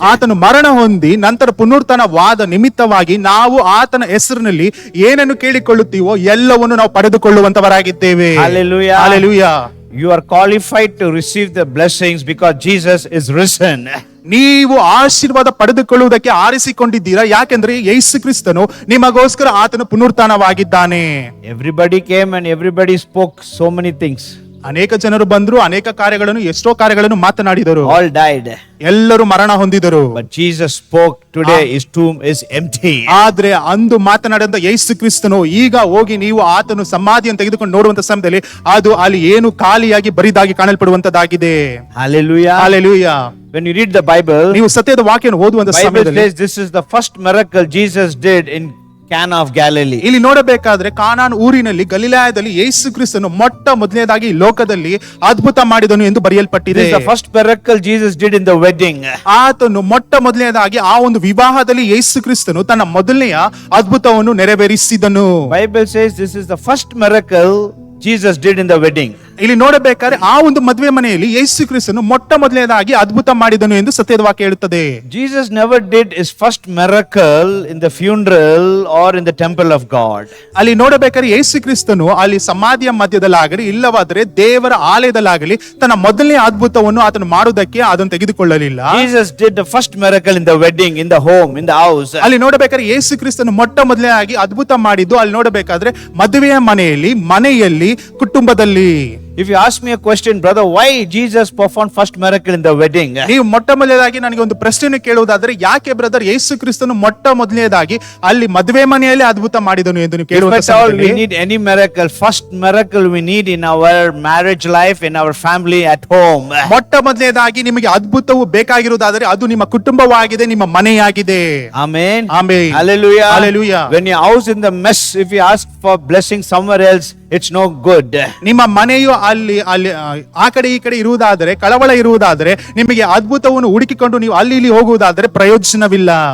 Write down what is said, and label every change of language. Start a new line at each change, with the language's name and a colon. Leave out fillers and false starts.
Kannada: ಆತನು ಮರಣ ಹೊಂದಿ ನಂತರ ಪುನರುತ್ಥಾನವಾದ ನಿಮಿತ್ತವಾಗಿ ನಾವು ಆತನ ಹೆಸರಿನಲ್ಲಿ ಏನನ್ನು ಕೇಳಿಕೊಳ್ಳುತ್ತೀವೋ ಎಲ್ಲವನ್ನು ನಾವು ಪಡೆದುಕೊಳ್ಳುವಂತವರಾಗಿದ್ದೇವೆ.
English: Hallelujah. Hallelujah. You are qualified to receive the blessings because Jesus is risen.
Kannada: ನೀವು ಆಶೀರ್ವಾದ ಪಡೆದುಕೊಳ್ಳುವುದಕ್ಕೆ ಆರಿಸಿಕೊಂಡಿದ್ದೀರಾ, ಯಾಕೆಂದ್ರೆ ಯೇಸು ಕ್ರಿಸ್ತನು ನಿಮಗೋಸ್ಕರ ಆತನು ಪುನರುತ್ಥಾನವಾಗಿದ್ದಾನೆ.
English: Everybody came and everybody spoke so many things.
Kannada: ಅನೇಕ ಜನರು ಬಂದ್ರು, ಅನೇಕ ಕಾರ್ಯಗಳನ್ನು ಎಷ್ಟೋ ಕಾರ್ಯಗಳನ್ನು ಮಾತನಾಡಿದರು.
English: All died.
Kannada: ಎಲ್ಲರೂ ಮರಣ ಹೊಂದಿದರು.
English: But Jesus spoke, today his tomb is empty.
Kannada: ಆದ್ರೆ ಅಂದು ಮಾತನಾಡಿದ ಯೇಸು ಕ್ರಿಸ್ತನು ಈಗ ಹೋಗಿ ನೀವು ಆತನು ಸಮಾಧಿಯನ್ನು ತೆಗೆದುಕೊಂಡು ನೋಡುವಂತ ಸಮಯದಲ್ಲಿ ಅದು ಅಲ್ಲಿ ಏನು ಖಾಲಿಯಾಗಿ ಬರಿದಾಗಿ ಕಾಣಲ್ಪಡುವಂತದ್ದಾಗಿದೆ.
English: Hallelujah. Hallelujah. When you read the Bible,
Kannada: ನೀವು ಸತ್ಯದ ವಾಕ್ಯವನ್ನು ಓದುವಂತ
English: Bible
Kannada: ಸಮಯದಲ್ಲಿ
English: says this is the first miracle Jesus did in Cana of Galilee.
Kannada: ಇಲ್ಲಿ ನೋಡಬೇಕಾದ್ರೆ ಕಾನಾನ್ ಊರಿನಲ್ಲಿ ಗಲಿಲಾಯದಲ್ಲಿ ಯೇಸು ಕ್ರಿಸ್ತನು ಮೊಟ್ಟ ಮೊದಲನೇದಾಗಿ ಲೋಕದಲ್ಲಿ ಅದ್ಭುತ ಮಾಡಿದನು ಎಂದು ಬರೆಯಲ್ಪಟ್ಟಿದೆ.
English: This is the first miracle Jesus did in the wedding.
Kannada: ಆತನು ಮೊಟ್ಟ ಮೊದಲನೇದಾಗಿ ಆ ಒಂದು ವಿವಾಹದಲ್ಲಿ ಯೇಸು ಕ್ರಿಸ್ತನು ತನ್ನ ಮೊದಲನೆಯ ಅದ್ಭುತವನ್ನು ನೆರವೇರಿಸಿದನು.
English: Bible says this is the first miracle Jesus did in the wedding.
Kannada: ಇಲ್ಲಿ ನೋಡಬೇಕಾದ್ರೆ ಆ ಒಂದು ಮದುವೆ ಮನೆಯಲ್ಲಿ ಯೇಸು ಕ್ರಿಸ್ತನು ಮೊಟ್ಟ ಮೊದಲನೇದಾಗಿ ಅದ್ಭುತ ಮಾಡಿದನು ಎಂದು ಸತ್ಯದ ವಾಕ್ಯ ಹೇಳುತ್ತದೆ.
English: Jesus never did his first miracle in the funeral or in the temple of God.
Kannada: ಅಲ್ಲಿ ನೋಡಬೇಕಾದ್ರೆ ಯೇಸು ಕ್ರಿಸ್ತನು ಅಲ್ಲಿ ಸಮಾಧಿಯ ಮಧ್ಯದಲ್ಲಾಗಲಿ ಇಲ್ಲವಾದರೆ ದೇವರ ಆಲಯದಲ್ಲಾಗಲಿ ತನ್ನ ಮೊದಲನೇ ಅದ್ಭುತವನ್ನು ಆತನು ಮಾಡುವುದಕ್ಕೆ ಅದನ್ನು ತೆಗೆದುಕೊಳ್ಳಲಿಲ್ಲ.
English: Jesus did the first miracle in the wedding, in the home, in the house.
Kannada: ಅಲ್ಲಿ ನೋಡಬೇಕಾದ್ರೆ ಯೇಸು ಕ್ರಿಸ್ತನು ಮೊಟ್ಟ ಮೊದಲನೇದಾಗಿ ಅದ್ಭುತ ಮಾಡಿದ್ದು ಅಲ್ಲಿ ನೋಡಬೇಕಾದ್ರೆ ಮದುವೆಯ ಮನೆಯಲ್ಲಿ ಕುಟುಂಬದಲ್ಲಿ.
English: If you ask me a question, brother, why Jesus performed first miracle in the wedding?
Kannada: ನೀವು ಮೊಟ್ಟ ಮೊದಲನೇದಾಗಿ ನನಗೆ ಒಂದು ಪ್ರಶ್ನೆ ಕೇಳುವುದಾದ್ರೆ ಯಾಕೆ ಬ್ರದರ್ ಯೇಸು ಕ್ರಿಸ್ತನು ಮೊಟ್ಟ ಮೊದಲನೇದಾಗಿ ಅಲ್ಲಿ ಮದುವೆ ಮನೆಯಲ್ಲಿ ಅದ್ಭುತ ಮಾಡಿದನು ಎಂದು ನೀವು ಕೇಳುವಂತ
English: If at all we
Kannada: ಸಮಯದಲ್ಲಿ
English: need any miracle, first miracle we need in our marriage life, in our family, at home.
Kannada: ಮೊಟ್ಟ ಮೊದಲನೇದಾಗಿ ನಿಮಗೆ ಅದ್ಭುತವು ಬೇಕಾಗಿರುವುದಾದರೆ ಅದು ನಿಮ್ಮ ಕುಟುಂಬವಾಗಿದೆ, ನಿಮ್ಮ ಮನೆಯಾಗಿದೆ.
English: Amen. Amen. Hallelujah. Hallelujah. When your house in the mess, if you ask for blessing somewhere else, it's no good.
Kannada: ನಿಮ್ಮ ಮನೆಯು ಅಲ್ಲಿ ಆ ಕಡೆ ಈ ಕಡೆ ಇರುವುದಾದರೆ, ಕಳವಳ ಇರುವುದಾದರೆ, ನಿಮಗೆ ಅದ್ಭುತವನ್ನು ಹುಡುಕಿಕೊಂಡು ನೀವು ಅಲ್ಲಿ ಇಲ್ಲಿ ಹೋಗುವುದಾದರೆ ಪ್ರಯೋಜನವಿಲ್ಲ.